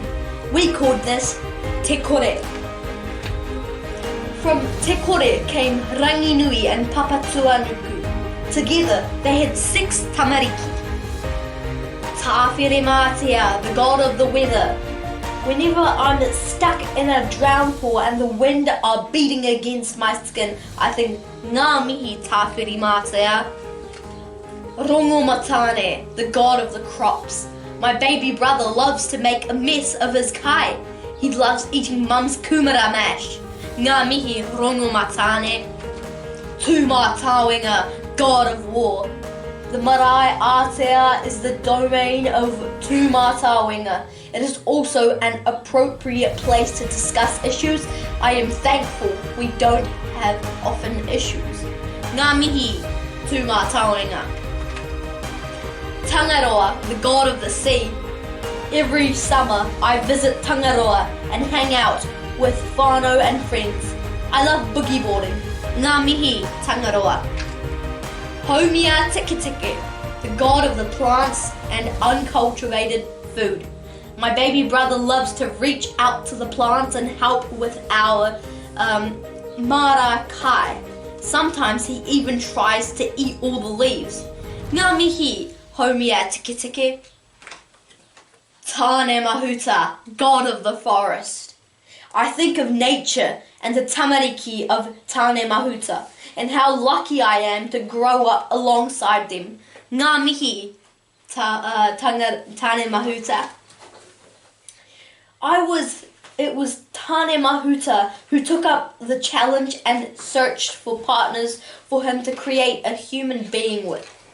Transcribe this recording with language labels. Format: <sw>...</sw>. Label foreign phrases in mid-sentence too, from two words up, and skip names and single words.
<en>We called this Te Kore. From Te Kore came Ranginui and Papatūānuku. Together, they had 6 tamariki. Tāwhiremātea, the god of the weather. Whenever I'm stuck in a downpour and the wind are beating against my skin, I think,</en> <mi>ngā mihi tāwhiremātea.</mi> <en>Rongomatane, the god of the crops. My baby brother loves to make a mess of his kai. He loves eating mum's kumara mash.</en> <mi>Ngā mihi rongomatane.</mi> <en>Tūmātauenga, god of war. The marae Aotea is the domain of Tūmātauenga. It is also an appropriate place to discuss issues. I am thankful we don't have often issues.</en> <mi>Ngā mihi Tūmātauenga.</mi> <en>Tangaroa, the god of the sea. Every summer I visit Tangaroa and hang out with whānau and friends. I love boogie boarding.</en> <mi>Ngā mihi Tangaroa.</mi> <en>Haumia Tikitiki, the god of the plants and uncultivated food. My baby brother loves to reach out to the plants and help with our</en> <mi>mara kai.</mi> <en>Sometimes he even tries to eat all the leaves.</en> <mi>Ngā mihi Haumia Tikitiki.</mi> <en>Tāne-Mahuta, god of the forest. I think of nature and the tamariki of Tāne-Mahuta and how lucky I am to grow up alongside them.</en> <mi>Ngā mihi Tāne-Mahuta.</mi> <en>It was Tāne-Mahuta who took up the challenge and searched for partners for him to create a human being with.</en>